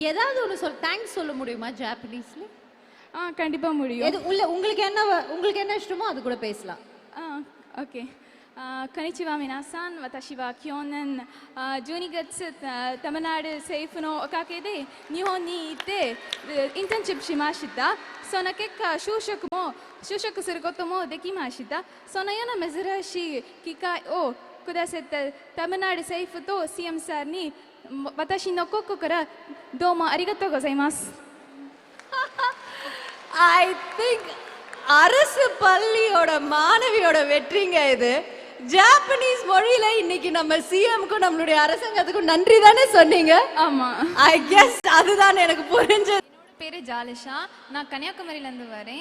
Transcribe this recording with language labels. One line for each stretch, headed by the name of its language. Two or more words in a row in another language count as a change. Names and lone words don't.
Tamil: ஏதாவது ஒன்று தேங்க்ஸ் சொல்ல முடியுமா ஜாப்பனீஸ்ல? கண்டிப்பா முடியும். உங்களுக்கு என்ன இஷ்டமோ அது கூட பேசலாம். ஓகே.
Japanese: こんにちは皆さん。私は去年12月タミナル政府のおかげで日本に行ってインターンシップしました。その結果就職することもできました。そのような珍しい機会をくださったタミナル政府と CM さんに私の心からどうもありがとうございます。
English: I think
Tamil: அரசு பள்ளியோட மாணவியோட வெற்றிங்க இது. ஜாப்பனீஸ் மொழியில இன்னைக்கு நம்ம சிஎம்க்கும் நம்மளுடைய அரசாங்கத்துக்கும் நன்றி தானே சொன்னீங்க? ஆமா.
English: I guess
Tamil: அதுதான் எனக்கு புரிஞ்சது. பேர் ஜாலிஷா. நான் கன்னியாகுமரியிலேருந்து வரேன்.